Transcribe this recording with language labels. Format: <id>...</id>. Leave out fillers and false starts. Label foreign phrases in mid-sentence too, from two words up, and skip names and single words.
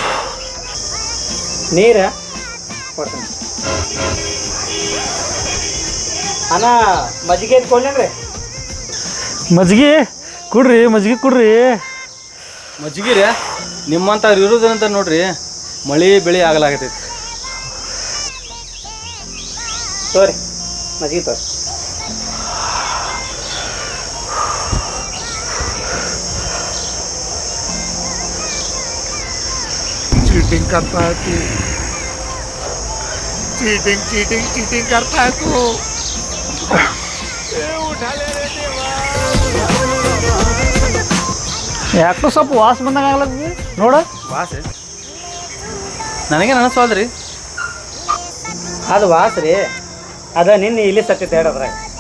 <kn>ನೀರು ಕೊಡ್ತೀನಿ ಅಣ್ಣ ಮಜ್ಜಿಗೆ ಎತ್ಕೊಂಡ್ರಿ ಮಜ್ಜಿಗೆ ಕೊಡ್ರಿ ಮಜ್ಜಿಗೆ ಕೊಡ್ರಿ ಮಜ್ಜಿಗೆ ರೀ ನಿಮ್ಮಂಥವ್ರು ಇರೋದಂತ ನೋಡ್ರಿ ಮಳೆ ಬೆಳೆ ಆಗಲಾಗತೈತಿ ತೋರಿ ಮಜ್ಜಿಗೆ ತೋರಿ</kn> <hi>चीटिंग करता है तू चीटिंग करता है तू</hi> <kn>ಯಾಕೋ ಸ್ವಲ್ಪ ವಾಸ ಬಂದಂಗೆ ಆಗ್ಲತ್ತಿ ನೋಡ ವಾಸೆ ನನಗೆ ನನಸ್ವಾದ್ರಿ ಅದು ವಾಸ್ ರೀ ಅದ ನಿನ್ನೆ ಇಲ್ಲಿ ಸತ್ತೈತೆ ಹೇಳದ್ರಾಗ</kn>